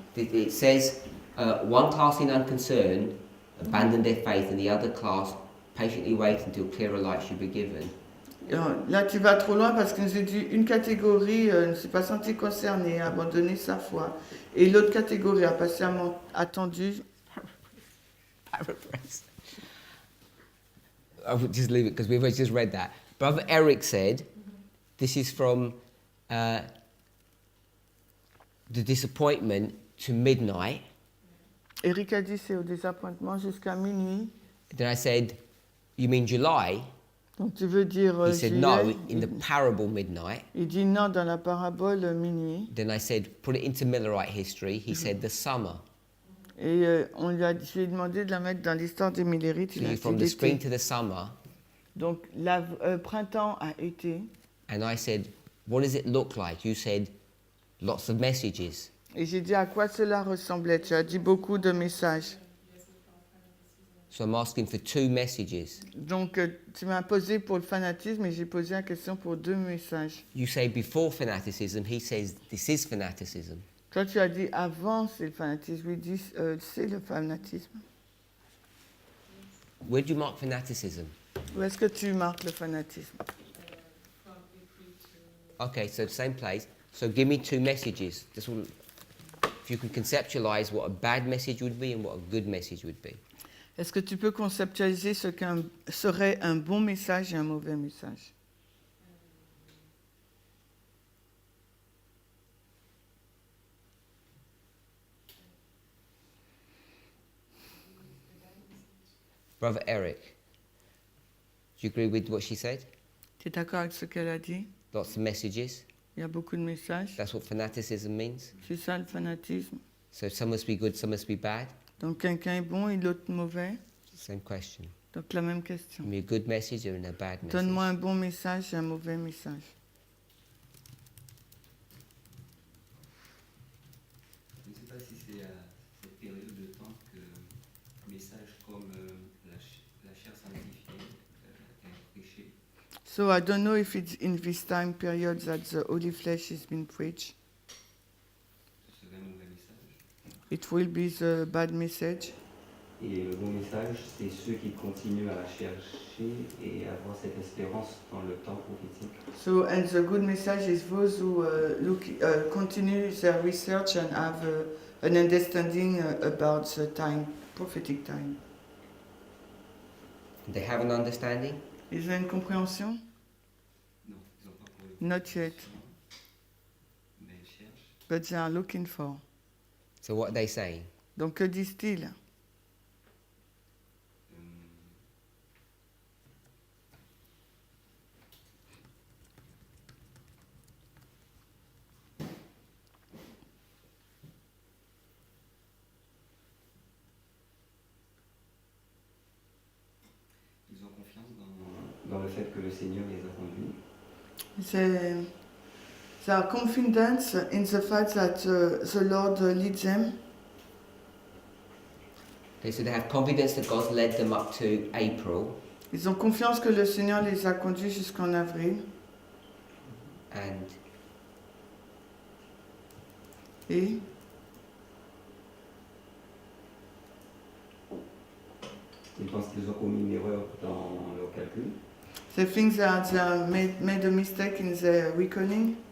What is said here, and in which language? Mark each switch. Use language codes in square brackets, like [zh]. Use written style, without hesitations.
[en] It says one class in unconcern abandoned their faith and the other class patiently waited until clearer light should be given. [fr] Là, tu vas trop loin parce que nous a dit une catégorie ne s'est pas sentie concernée, a abandonné sa foi. Et l'autre catégorie a patiemment attendu. [en] Paraphrase. I would just leave it because we've just read that. Brother Eric said, this is from the disappointment to midnight. [fr] Eric a dit c'est au désappointement jusqu'à minuit. [en] Then I said, you mean July? [fr] Donc tu veux dire [en] He said, [fr] juillet? [en] no, in the parable midnight. [fr] Il dit non dans la parabole minuit. [en] Then I said, put it into Millerite history. He said, the summer. [fr] Et je lui ai demandé de la mettre dans l'histoire des Millérites. Il a [en] So [fr] dit [en] from the spring [fr] l'été. [en] to the summer. [fr] Donc printemps à été. [en] And I said, what does it look like? You said, lots of messages. [fr] Et j'ai dit à quoi cela ressemblait. Tu as dit beaucoup de messages. [en] So I'm asking for 2 messages. [fr] Donc tu m'as posé pour le fanatisme et j'ai posé la question pour 2 messages. [en] You say before fanaticism. He says, this is fanaticism. [fr] Toi tu as dit avant c'est le fanatisme. Lui dit c'est le fanatisme. [en] Where do you mark fanaticism? [fr] Où est-ce que tu marques le fanatisme? [en] From April to Okay, so same place. So give me 2 messages. This will, if you can conceptualize what a bad message would be and what a good message would be. [fr] Est-ce que tu peux conceptualiser ce qu'un serait un bon message et un mauvais message? [en] Brother Eric, do you agree with what she said? [fr] Tu es d'accord avec ce qu'elle a dit? [en] Lots of messages. [fr] Il y a beaucoup de messages. [en] That's what fanaticism means. [fr] C'est ça le fanatisme. [en] So some must be good, some must be bad. [fr] Donc quelqu'un est bon et l'autre mauvais. [en] Same question. [fr] Donc la même question. [en] Give me a good message and a bad message. [fr] Donne-moi un bon message et un mauvais message. Je ne sais pas si c'est à cette période de temps que messages comme la chair sanctifiée est prêché. [en] So I don't know if it's in this time period that the holy flesh is being preached. [fr] Ce serait un mauvais message. [en] It will be the bad message. [fr] Et le bon message, c'est ceux qui continuent à la chercher et à avoir cette espérance dans le temps prophétique. [en] So and the good message is those who continue their research and have an understanding about the time, prophetic time. They have an understanding. [fr] Ils ont une compréhension? Non, ils n'ont pas pour le [en] Not yet, [fr] mais ils cherchent. [en] but they are looking for. So what are they saying? [fr] Donc que disent-ils? Ils ont confiance dans le fait que le Seigneur les a conduits. [en] They are confident in the fact that the Lord leads them. Okay, so they have confidence that God led them up to April, [fr] Ils ont confiance que le Seigneur les a conduits jusqu'en avril. [en] and [fr] Et Ils pensent qu'ils ont commis une erreur dans leur calcul. [en] they think that they made a mistake in their reckoning.